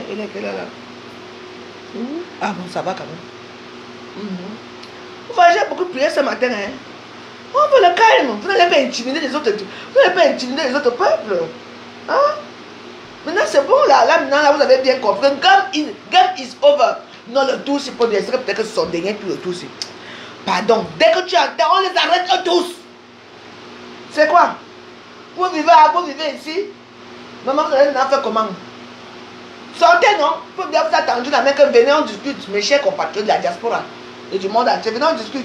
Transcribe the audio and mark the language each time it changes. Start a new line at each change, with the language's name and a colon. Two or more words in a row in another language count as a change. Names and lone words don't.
French: Il est quelle heure là? Ah bon, ça va quand même. Vous voyez, j'ai beaucoup prié ce matin. Hein? On veut le calme. Vous n'allez pas intimider les autres. Vous n'allez pas intimider les autres peuples. Hein? Maintenant, c'est bon là. Là, maintenant, là, vous avez bien compris.
English: Game is over.
French: Non, le tour, c'est pour dire. Peut-être que c'est son dernier, puis le tour, c'est. Pardon. Dès que tu entends, on les arrête tous. C'est quoi? Vous vivez ici. Maman, vous allez faire comment? Sortez, non? Vous pouvez bien vous attendre la main que venez, on discute. Mes chers compatriotes de la diaspora et du monde entier, venez, on discute.